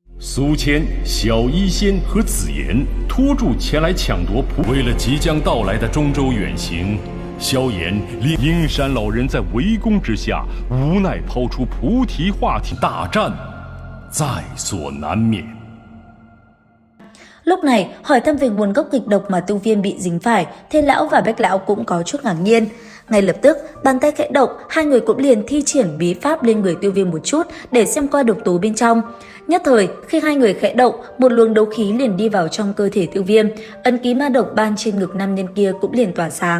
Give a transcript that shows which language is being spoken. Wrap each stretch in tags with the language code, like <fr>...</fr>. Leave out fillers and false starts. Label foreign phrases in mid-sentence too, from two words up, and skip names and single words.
<zh>苏谦、小医仙和紫妍拖住前来抢夺为了即将到来的中州远行，萧炎令阴山老人在围攻之下，无奈抛出菩提化体，大战在所难免。</zh> <vi>Lúc này, hỏi thăm về nguồn gốc kịch độc mà Tiêu Viêm bị dính phải, Thiên Lão và Bách Lão cũng có chút ngạc nhiên. Ngay lập tức, bàn tay khẽ động, hai người cũng liền thi triển bí pháp lên người Tiêu Viêm một chút để xem qua độc tố bên trong. Nhất thời, khi hai người khẽ động, một luồng đấu khí liền đi vào trong cơ thể Tiêu Viêm, ấn ký ma độc ban trên ngực nam nhân kia cũng liền tỏa sáng.</vi>